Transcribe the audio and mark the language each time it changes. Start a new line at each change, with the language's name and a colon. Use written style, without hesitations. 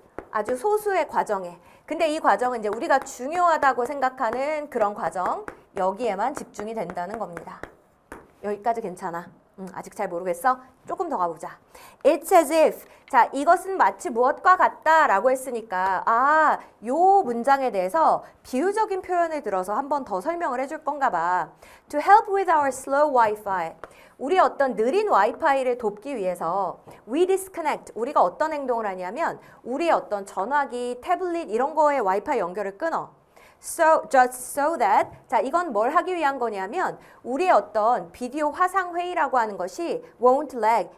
Korean: 아주 소수의 과정에. 근데 이 과정은 이제 우리가 중요하다고 생각하는 그런 과정, 여기에만 집중이 된다는 겁니다. 여기까지 괜찮아. 아직 잘 모르겠어? 조금 더 가보자.
English: It's as if.
Korean: 자, 이것은 마치 무엇과 같다 라고 했으니까 요 문장에 대해서 비유적인 표현을 들어서 한 번 더 설명을 해줄 건가 봐.
English: To help with our slow Wi-Fi.
Korean: 우리 어떤 느린 와이파이를 돕기 위해서
English: we disconnect.
Korean: 우리가 어떤 행동을 하냐면 우리의 어떤 전화기, 태블릿 이런 거에 와이파이 연결을 끊어.
English: just so that.
Korean: 자, 이건 뭘 하기 위한 거냐면 우리의 어떤 비디오 화상 회의라고 하는 것이
English: won't lag.